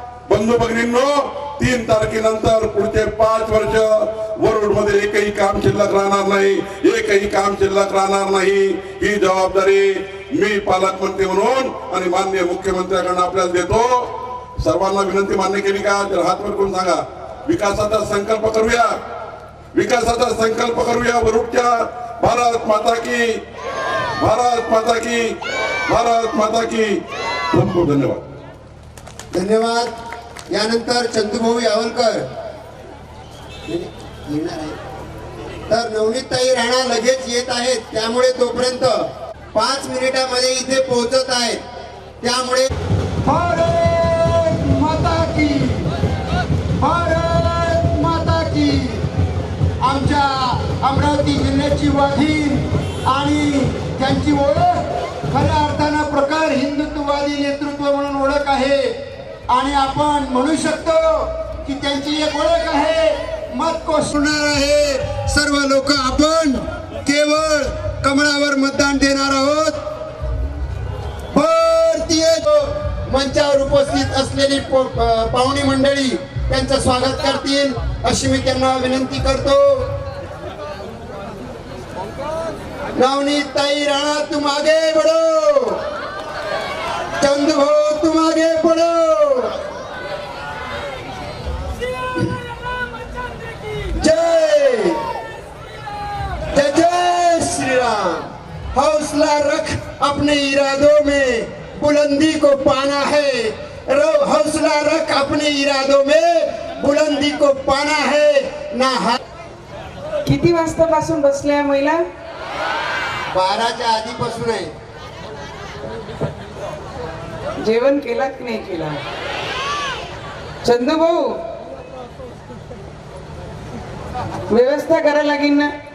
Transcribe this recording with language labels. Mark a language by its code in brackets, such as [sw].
[mr] बंधू भगिनींनो, 3 तारखेनंतर पुढचे 5 वर्ष वरुड मध्ये एकही काम शिल्लक राहणार नाही, एकही काम शिल्लक राहणार नाही. ही जबाबदारी मी पालकमंत्री म्हणून आणि माननीय मुख्यमंत्र्यांकडून आपल्याला देतो. सर्वांना विनंती मान्य केली का? जर हात वर करून सांगा. विकासाचा संकल्प करूया, विकासाचा संकल्प करूया वरुडच्या. [hi] भारत माता की, भारत माता की, भारत माता की. [mr] खूप खूप धन्यवाद. धन्यवाद. यानंतर चंदूभाऊ यावलकर येणार आहे. तर नवनीतताई राणा लगेच येत आहेत, त्यामुळे तोपर्यंत 5 मिनिटांमध्ये इथे पोहोचत आहेत. त्यामुळे [hi] भारत माता की, भारत माता की. [mr] आमच्या अमरावती त्यांची वाघीण आणि त्यांची ओळख खऱ्या अर्थानं प्रखर हिंदुत्ववादी नेतृत्व म्हणून ओळख आहे. आणि आपण म्हणू शकतो की त्यांची एक ओळख आहे, मत कोसळणार आहे. सर्व लोक आपण केवळ कमळावर मतदान देणार आहोत. भारतीय मंचावर उपस्थित असलेली पाहुणी मंडळी त्यांचं स्वागत करतील अशी मी त्यांना विनंती करतो. [hi] नवनीत ताई राणा, तुम आगे बढ़ो. चंदू भाऊ, तुम आगे बढ़ो. जय जय जय श्री राम. हौसला रख, अपने इरादों में बुलंदी को पाना है. हौसला रख, अपने इरादों में बुलंदी को पाना है ना. [mr] किती वाजतापासून बसल्या महिला? 12च्या आधीपासून आहे. जेवण केला की नाही केला? चंदू भाऊ, व्यवस्था करायला लागेल ना.